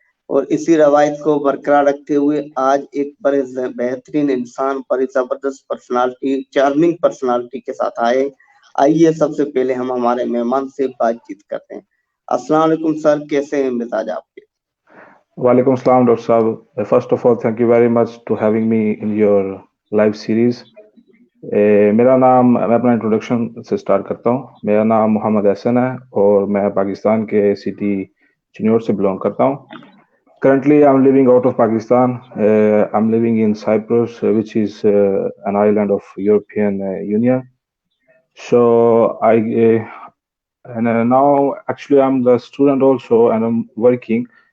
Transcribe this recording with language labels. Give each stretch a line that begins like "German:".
Hindi: और इसी रवायत को बरकरार रखते हुए आज एक बड़े बेहतरीन इंसान, बड़ी जबरदस्त पर्सनालिटी, चार्मिंग पर्सनालिटी के साथ आए। आइए सबसे पहले हम हमारे मेहमान से बातचीत करते हैं। अस्सलाम वालेकुम सर, कैसे हैं मिजाज आपके?
English: Walaikum Assalam, Dr. Saab. First of all, thank you very much to having me in your live series.
Hindi: मेरा नाम मैं अपना इंट्रोडक्शन से स्टार्ट करता हूँ. मेरा नाम मोहम्मद एहसन है और मैं पाकिस्तान के सिटी चिन्योर से बिलोंग करता हूँ.
English: Currently, I'm living out of Pakistan. I'm living in Cyprus, which is an island of European Union. So now actually I'm the student also, and I'm working.